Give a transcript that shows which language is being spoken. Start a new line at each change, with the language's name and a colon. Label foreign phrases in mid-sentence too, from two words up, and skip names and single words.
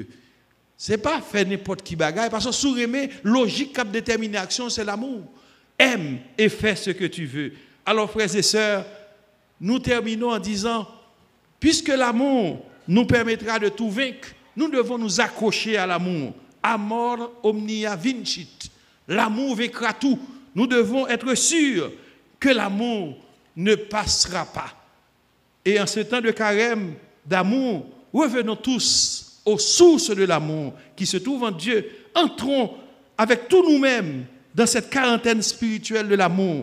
French: Ce n'est pas faire n'importe qui bagaille, parce que sous aimer, logique cap déterminer action, c'est l'amour. Aime et fais ce que tu veux. Alors, frères et sœurs, nous terminons en disant, puisque l'amour nous permettra de tout vaincre, nous devons nous accrocher à l'amour.
Latin: Amor omnia vincit.
French: L'amour vaincra tout. Nous devons être sûrs que l'amour ne passera pas. Et en ce temps de carême, d'amour, revenons tous aux sources de l'amour qui se trouve en Dieu. Entrons avec tous nous-mêmes dans cette quarantaine spirituelle de l'amour.